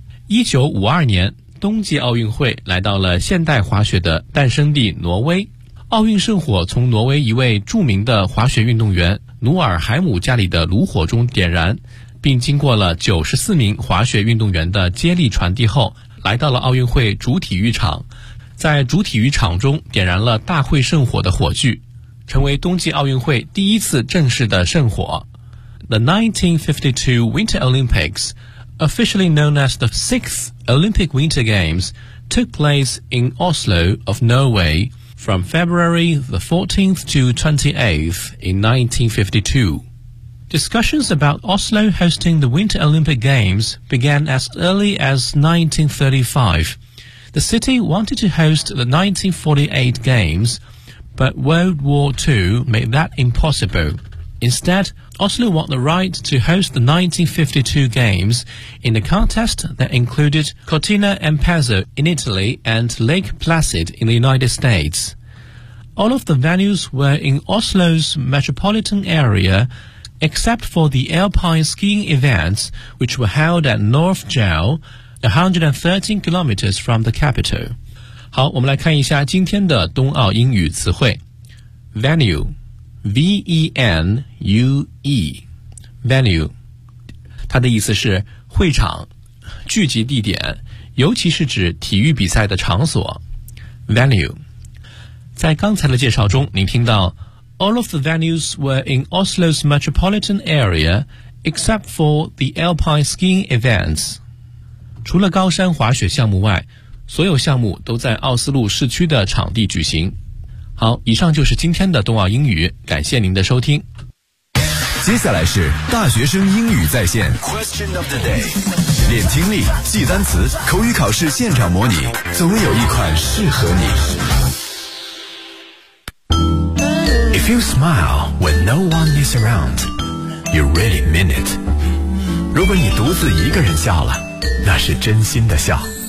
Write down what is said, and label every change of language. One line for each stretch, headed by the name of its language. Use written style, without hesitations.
Chinese: 1952年冬季奥运会来到了现代滑雪的诞生地挪威，奥运圣火从挪威一位著名的滑雪运动员努尔海姆家里的炉火中点燃，并经过了94名滑雪运动员的接力传递后，来到了奥运会主体育场，在主体育场中点燃了大会圣火的火炬，成为冬季奥运会第一次正式的圣火。
English: The 1952 Winter Olympics, officially known as the 6thOlympic Winter Games took place in Oslo of Norway from February the 14th to 28th in 1952. Discussions about Oslo hosting the Winter Olympic Games began as early as 1935. The city wanted to host the 1948 Games, but World War II made that impossible. Instead,Oslo won the right to host the 1952 Games in a contest that included Cortina d'Ampezzo in Italy and Lake Placid in the United States. All of the venues were in Oslo's metropolitan area, except for the alpine skiing events, which were held at Nordfjell, 113 kilometers from the capital.
Chinese: 好，我们来看一下今天的冬奥英语词汇。 Venue. V-E-N-U-E Venue 它的意思是会场聚集地点，尤其是指体育比赛的场所。
English: Venue
Chinese: 在刚才的介绍中您听到
English: All of the venues were in Oslo's metropolitan area except for the alpine skiing events.
Chinese: 除了高山滑雪项目外，所有项目都在奥斯陆市区的场地举行。好，以上就是今天的冬奥英语，感谢您的收听。接下来是大学生英语在线
English: Question of the day，
Chinese: 练听力，记单词，口语考试现场模拟，总有一款适合你。
English: If you smile when no one is around, you really mean it.
Chinese: 如果你独自一个人笑了，那是真心的笑。